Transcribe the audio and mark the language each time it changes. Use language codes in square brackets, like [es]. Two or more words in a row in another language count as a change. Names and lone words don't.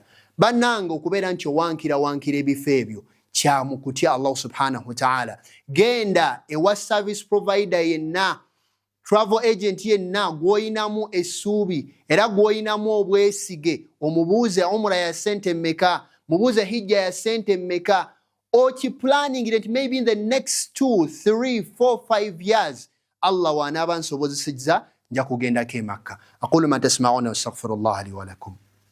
[lg] Bannange, okubeera nti owankira ebifo ebyo kya mu kutya Allah [ar] سبحانه وتعالى. [lg] Genda ewa [en] service provider [lg] yenna, [en] travel agent [lg] yenna gw'oyinamu essuubi era gw'oyinamu obwesige, omubuuze umra ya sente mmeka, mubuuze hijja ya sente mmeka, [en] planning that maybe in the next 2, 3, 4, 5 years [lg] Allah wanaaba nsobozesezza nja kugendako e Makka. [ar] أقول ما تسمعون وأستغفر الله لي ولكم.